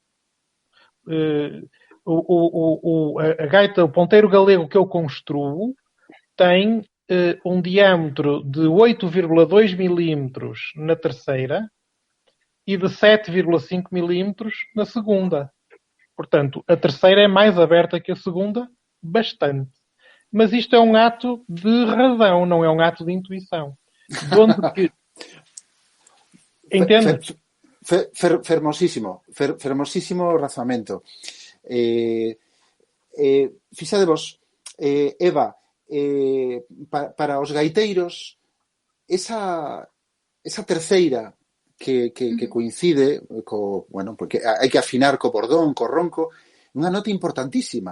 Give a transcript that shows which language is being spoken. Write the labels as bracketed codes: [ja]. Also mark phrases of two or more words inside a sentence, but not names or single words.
[pt] A gaita, o ponteiro galego que eu construo tem um diâmetro de 8,2 milímetros na terceira e de 7,5 milímetros na segunda. Portanto, a terceira é mais aberta que a segunda, bastante. Mas isto é um ato de razão, não é um ato de intuição. De onde que... Entendes? [gl] Fermosísimo razamento. Fixadevos, Eva, para os gaiteiros, esa terceira que coincide porque hai que afinar co bordón, co ronco, unha nota importantísima.